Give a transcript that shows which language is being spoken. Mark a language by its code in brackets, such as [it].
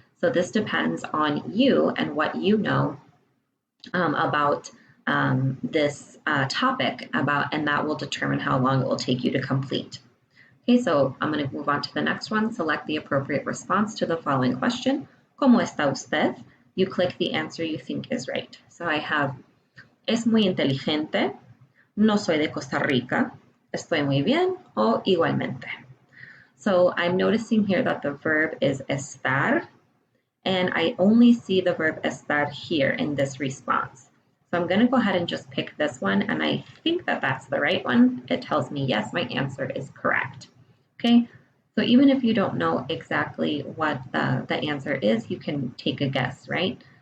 [en] So this depends on you and what you know about this topic and that will determine how long it will take you to complete. Okay, so I'm going to move on to the next one. Select the appropriate response to the following question. [es] ¿Cómo está usted? [en] You click the answer you think is right. So I have, [es] es muy inteligente, no soy de Costa Rica, estoy muy bien, o igualmente. [en] So I'm noticing here that the verb is estar, and I only see the verb estar here in this response. So I'm going to go ahead and just pick this one, and I think that that's the right one. It tells me, yes, my answer is correct. Okay, so even if you don't know exactly what the answer is, you can take a guess, right?